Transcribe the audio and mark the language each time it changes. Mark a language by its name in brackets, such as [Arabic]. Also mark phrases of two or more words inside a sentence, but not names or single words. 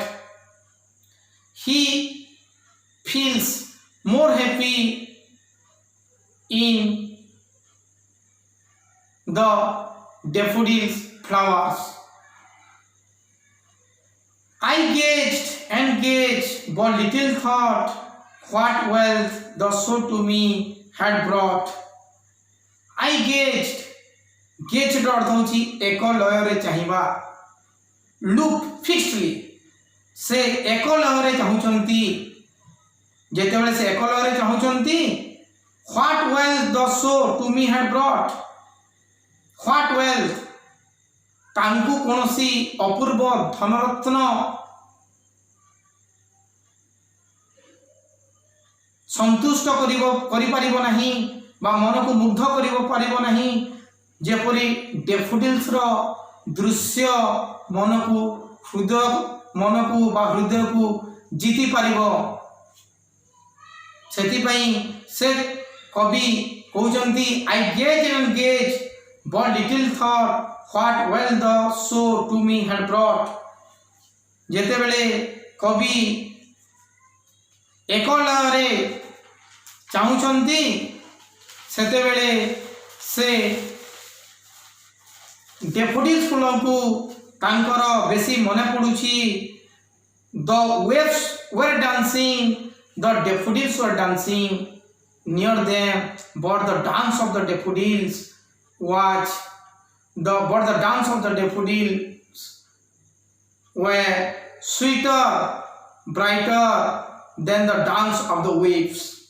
[English] He feels more happy in the daffodils flowers. I gazed and gazed, but little thought what wealth the show to me had brought. I gazed, gazed [Odia] ର ଅର୍ଥ ହେଉଛି ଏକ ଲୟରେ ଚାହିଁବା। [English] look fixedly, [Odia] ସେ ଏକ ଲୟରେ ଚାହୁଁଛନ୍ତି। ଯେତେବେଳେ ସେ ଏକ ଲୟରେ ଚାହୁଁଛନ୍ତି, [English] what wealth the show to me had brought. what wealth, [Odia] ତାଙ୍କୁ କୌଣସି ଅପୂର୍ବ ଧନରତ୍ନ ସନ୍ତୁଷ୍ଟ କରିପାରିବ ନାହିଁ ବା ମନକୁ ମୁଗ୍ଧ କରିପାରିବ ନାହିଁ, ଯେପରି ଡେଫୋଡିଲ୍ସର ଦୃଶ୍ୟ ମନକୁ ବା ହୃଦୟକୁ ଜିତି ପାରିବ। ସେଥିପାଇଁ ସେ କବି କହୁଛନ୍ତି, [English] I gazed and gazed, but little thought what well the show to me had brought. [Odia] ଯେତେବେଳେ କବି ଏକ ଲୟରେ ଚାହୁଁଛନ୍ତି, ସେତେବେଳେ ସେ ଡେଫୋଡିଲ୍ସ ଫୁଲକୁ ତାଙ୍କର ବେଶୀ ମନେ ପଡୁଛି। [English] the waves were dancing, the daffodils were dancing near them, but the dance of the daffodils were sweeter, brighter than the dance of the waves.